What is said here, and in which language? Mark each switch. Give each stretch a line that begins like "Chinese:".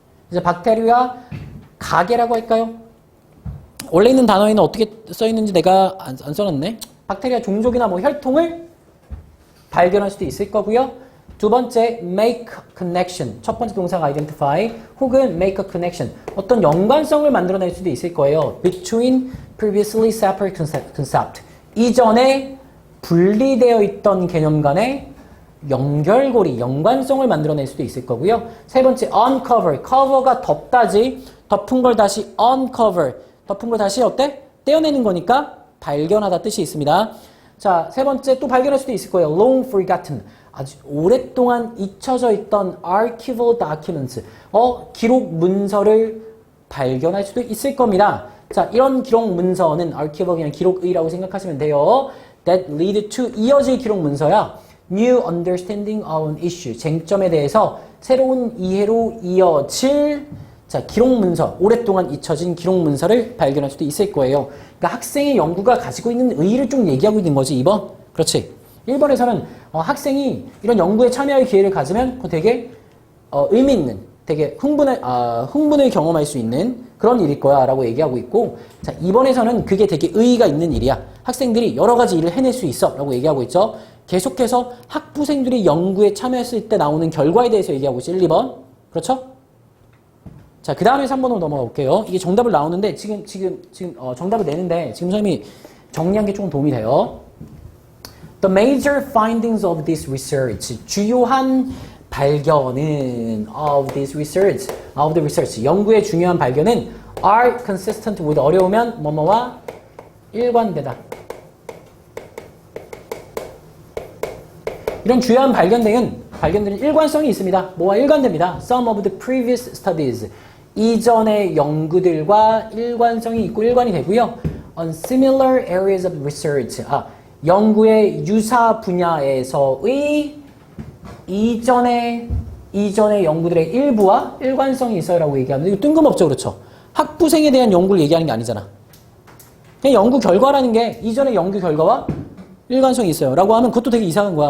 Korean: 그래서 박테리아 가계라고 할까요? 원래 있는 단어에는 어떻게 써 있는지 내가 안 써놨네. 박테리아 종족이나 뭐 혈통을 발견할 수도 있을 거고요. 두 번째,
English: make connection.
Korean: 첫 번째 동사가 identify 혹은
English: make a connection.
Korean: 어떤 연관성을 만들어낼 수도 있을 거예요.
English: between previously separate concept.
Korean: 이전에 분리되어 있던 개념 간의 연결고리, 연관성을 만들어낼 수도 있을 거고요. 세 번째, uncover. cover가 덮다지, 덮은 걸 다시 uncover. 덮은 걸 다시 어때? 떼어내는 거니까 발견하다 뜻이 있습니다. 자, 세 번째 또 발견할 수도 있을 거예요.
English: long forgotten.
Korean: 아주 오랫동안 잊혀져 있던
English: archival documents.
Korean: 기록 문서를 발견할 수도 있을 겁니다. 자, 이런 기록 문서는 archival 그냥 기록의라고 생각하시면 돼요.
English: that lead to
Korean: 이어질 기록 문서야.
English: new understanding of an issue.
Korean: 쟁점에 대해서 새로운 이해로 이어질 자, 기록 문서, 오랫동안 잊혀진 기록 문서를 발견할 수도 있을 거예요. 그러니까 학생의 연구가 가지고 있는 의의를 좀 얘기하고 있는 거지, 2번. 그렇지. 1번에서는 학생이 이런 연구에 참여할 기회를 가지면 되게 의미 있는, 되게 흥분을 경험할 수 있는 그런 일일 거야 라고 얘기하고 있고, 자, 2번에서는 그게 되게 의의가 있는 일이야. 학생들이 여러 가지 일을 해낼 수 있어 라고 얘기하고 있죠. 계속해서 학부생들이 연구에 참여했을 때 나오는 결과에 대해서 얘기하고 있죠. 1, 2번. 그렇죠? 자, 그 다음에 3번으로 넘어가 볼게요. 이게 정답을 나오는데, 지금 정답을 내는데, 지금 선생님이 정리한 게 조금 도움이 돼요.
English: The major findings of this research.
Korean: 주요한 발견은
English: of the research.
Korean: 연구의 중요한 발견은
English: are consistent with
Korean: 어려우면 뭐뭐와 일관되다. 이런 주요한 발견들은 일관성이 있습니다. 뭐와 일관됩니다.
English: Some of the previous studies.
Korean: 이전의 연구들과 일관성이 있고 일관이 되고요.
English: On similar areas of research.
Korean: 연구의 유사 분야에서의 이전의 연구들의 일부와 일관성이 있어요라고 얘기하는데 이거 뜬금없죠, 그렇죠? 학부생에 대한 연구를 얘기하는 게 아니잖아. 그냥 연구 결과라는 게 이전의 연구 결과와 일관성이 있어요라고 하면 그것도 되게 이상한 거야.